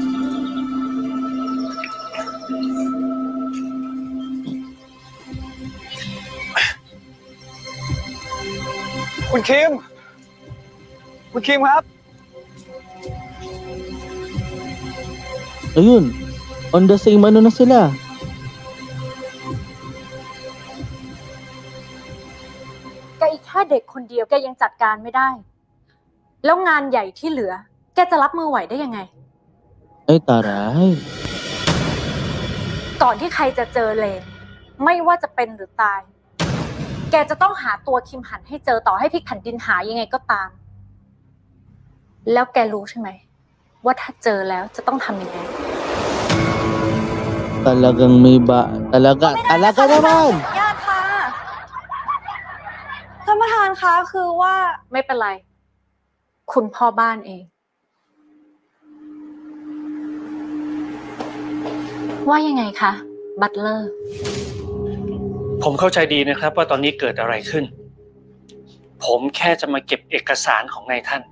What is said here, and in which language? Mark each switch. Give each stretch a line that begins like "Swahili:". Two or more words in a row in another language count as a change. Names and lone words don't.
Thai: Kun Kim ครับ
Filipino: Ayun.
English: On the same
Filipino: ano na sila.
Thai: แกอีกแค่เด็กคนเดียวแกยังจัดการไม่ได้แล้วงานใหญ่ที่เหลือแกจะรับมือไหวได้ยังไง
Filipino: Ay taray.
Thai: ก่อนที่ใครจะเจอเลนไม่ว่าจะเป็นหรือตายแกจะต้องหาตัวคิมหันให้เจอต่อให้พลิกแผ่นดินหายังไงก็ตามแล้วแกรู้ใช่ไหมว่าถ้าเจอแล้วจะต้องทำยังไง
Filipino: Talagang may talaga naman.
Thai: ญาติค่ะท่านประธานคะคือว่า ไม่เป็นไรคุณพ่อบ้านเองว่ายังไงคะบัตเลอร์ ผมเข้าใจดีนะครับว่าตอนนี้เกิดอะไรขึ้นผมแค่จะมาเก็บเอกสารของนายท่าน